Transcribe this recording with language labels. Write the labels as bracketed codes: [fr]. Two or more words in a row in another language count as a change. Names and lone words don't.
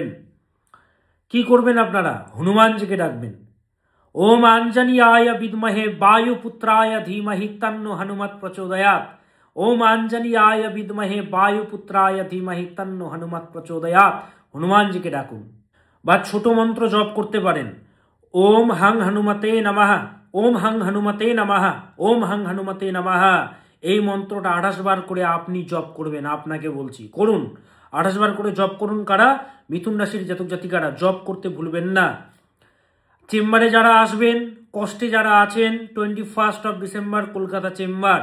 [bn] কি করবেন আপনারা? হনুমানজিকে ডাকবেন। [sa] ওম আঞ্জনীয়ায় বিদ্মহে বায়ুপুত্রায় ধীমহি তন্নো হনুমৎ প্রচোদয়াৎ। ওম আঞ্জনীয়ায় বিদ্মহে বায়ুপুত্রায় ধীমহি তন্নো হনুমৎ প্রচোদয়াৎ। [bn] হনুমানজিকে ডাকুন। বা ছোট মন্ত্র জপ করতে পারেন। [sa] ওম হং হনুমতে নমঃ, ওম হং হনুমতে নমঃ, ওম হং হনুমতে নমঃ। [bn] এই মন্ত্রটা 28 বার করে আপনি জপ করবেন। আপনাকে বলছি, করুন, 28 বার করে জপ করুন। কারা? মিথুন রাশির জাতক জাতিকারা। জপ করতে ভুলবেন না। চেম্বারে যারা আসবেন, কষ্টে যারা আছেন, 21 ডিসেম্বর কলকাতা চেম্বার।